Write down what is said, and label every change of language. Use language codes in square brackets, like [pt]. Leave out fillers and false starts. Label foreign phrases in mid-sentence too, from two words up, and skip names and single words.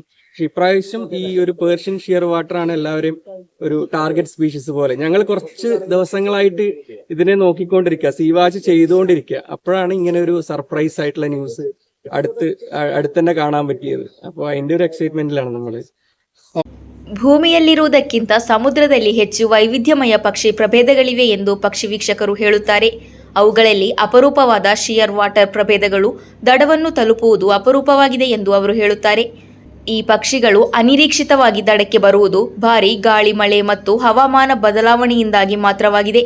[ml] പക്ഷെ ഇപ്രാവശ്യം ഈ ഒരു [en] Persian shear water [ml] ആണ് എല്ലാവരെയും ഒരു [en] target species [ml] പോലെ. ഞങ്ങൾ കുറച്ച് ദിവസങ്ങളായിട്ട് ഇതിനെ നോക്കിക്കൊണ്ടിരിക്കുക, സീവാച്ച് ചെയ്തുകൊണ്ടിരിക്കുക. അപ്പോഴാണ് ഇങ്ങനെ ഒരു സർപ്രൈസ് ആയിട്ടുള്ള ന്യൂസ് അടുത്തന്നെ കാണാൻ പറ്റിയത്. അപ്പോൾ അതിന്റെ ഒരു എക്സൈറ്റ്മെന്റിലാണ് നമ്മള്. [kn] ಭೂಮಿಯಲ್ಲಿರುವುದಕ್ಕಿಂತ ಸಮುದ್ರದಲ್ಲಿ ಹೆಚ್ಚು ವೈವಿಧ್ಯಮಯ ಪಕ್ಷಿ ಪ್ರಭೇದಗಳಿವೆ ಎಂದು ಪಕ್ಷಿ ವೀಕ್ಷಕರು ಹೇಳುತ್ತಾರೆ. ಅವುಗಳಲ್ಲಿ ಅಪರೂಪವಾದ [en] shear water [kn] ಪ್ರಭೇದಗಳು ದಡವನ್ನು ತಲುಪುವುದು ಅಪರೂಪವಾಗಿದೆ ಎಂದು ಅವರು ಹೇಳುತ್ತಾರೆ. ಈ ಪಕ್ಷಿಗಳು ಅನಿರೀಕ್ಷಿತವಾಗಿ ದಡಕ್ಕೆ ಬರುವುದು ಭಾರೀ ಗಾಳಿ, ಮಳೆ ಮತ್ತು ಹವಾಮಾನ ಬದಲಾವಣೆಯಿಂದಾಗಿ ಮಾತ್ರವಾಗಿದೆ.